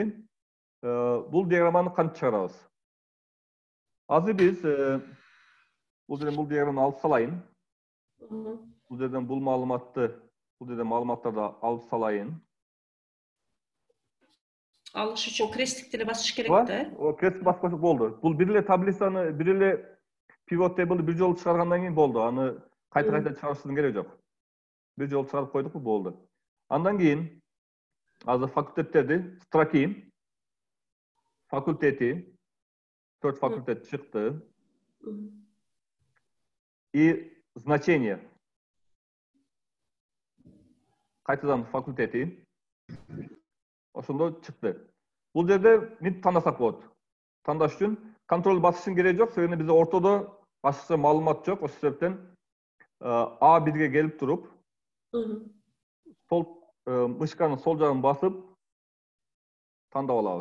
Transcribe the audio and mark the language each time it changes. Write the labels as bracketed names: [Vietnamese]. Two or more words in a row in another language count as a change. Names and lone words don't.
[Kyrgyz] Бул диаграмманы кантип чыгарабыз? Азыр биз бул диаграмманы алып салайын. Бул жерден бул маалыматтарды алып салайын. Алыш үчүн крестик деле басыш керек да? Крестик басып койсок болду. Бул бир эле таблицаны, бир эле [English] pivot table [Kyrgyz] бир жолу чыгаргандан кийин болду. Аны кайта чыгарыштын кереги жок. Бир жолу чыгарып койдукпу, болду. Андан кийин азыр факультеттерди, строки, факультети, 4 факультет чыкты. [Russian] И значение. [Kyrgyz] Кайтадан факультети. Ошондо чыкты. Бул жерде мынтип тандасак болот. Тандаш үчүн контроль басыштын кереги жок, себеби бизде ортодо башкача маалымат жок. Ошол себептен A1ге келип туруп, сол мышканын сол жагын басып тандап алабыз.